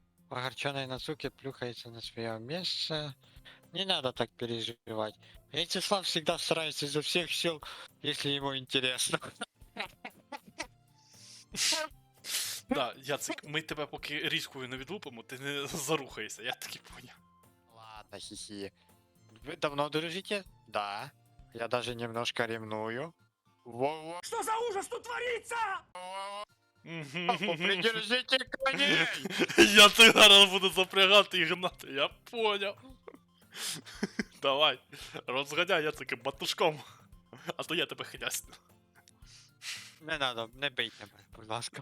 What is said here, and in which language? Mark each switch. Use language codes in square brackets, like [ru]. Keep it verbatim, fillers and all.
[uk] Огорчений Нацуки плюхається на своє місце. [ru] Не надо так переживать. Яйцеслав всегда старается изо всех сил, если ему интересно. [uk] Да, Яцик, ми тебе поки різкою не відлупимо, ти не зарухаєшся, я таки поняв. [ru] Ладно, хихи. Вы давно дружите? Да. Я даже немножко ревную. Во-во. Что за ужас тут творится? Придержите коней! [uk] Я це зараз буду запрягати і гнати, я поняв. Давай, розганяй, я таки батушком. А то я тебе хилясну. Не надо, не бийте мене, будь ласка.